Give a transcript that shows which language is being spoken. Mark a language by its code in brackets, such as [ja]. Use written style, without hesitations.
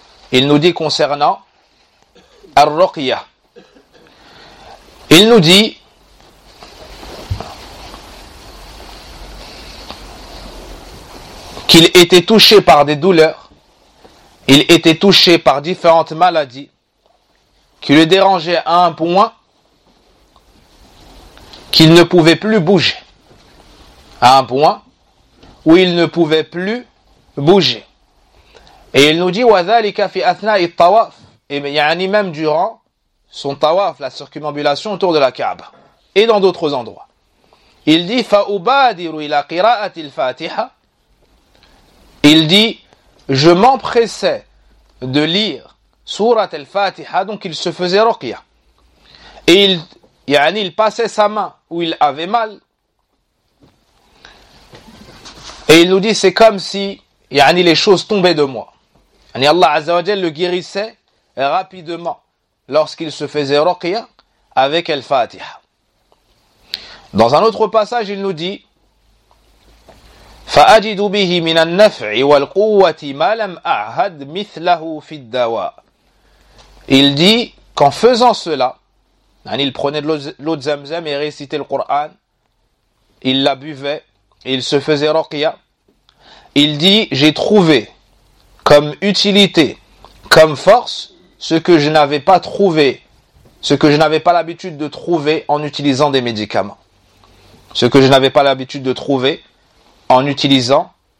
[fr] Il nous dit concernant Ar-Ruqya. Il nous dit, il était touché par des douleurs, il était touché par différentes maladies qui le dérangeaient à un point qu'il ne pouvait plus bouger. À un point où il ne pouvait plus bouger. Et il nous dit, [ar] وَذَلِكَ فِي أَثْنَاءِ الطَّوَافِ. [fr] Et yani même durant son tawaf, la circumambulation autour de la Kaaba, et dans d'autres endroits. Il dit, [ar] فَأُبَادِرُ إِلَى قِرَاءَةِ الْفَاتِحَةِ. [fr] Il dit, je m'empressais de lire Sourate al-Fatiha, donc il se faisait ruqya. Et il passait sa main où il avait mal. Et il nous dit, c'est comme si les choses tombaient de moi. Yani Allah Azza wa Jal le guérissait rapidement lorsqu'il se faisait ruqya avec al-Fatiha. Dans un autre passage, il nous dit, [ar] فأجد به من النفع والقوة ما لم أعهد مثله في الدواء. [fr] Il dit qu'en faisant cela, il prenait de l'eau de Zamzam et récitait le Coran, il la buvait et il se faisait ruqya. Il dit, j'ai trouvé comme utilité, comme force, ce que je n'avais pas l'habitude de trouver en utilisant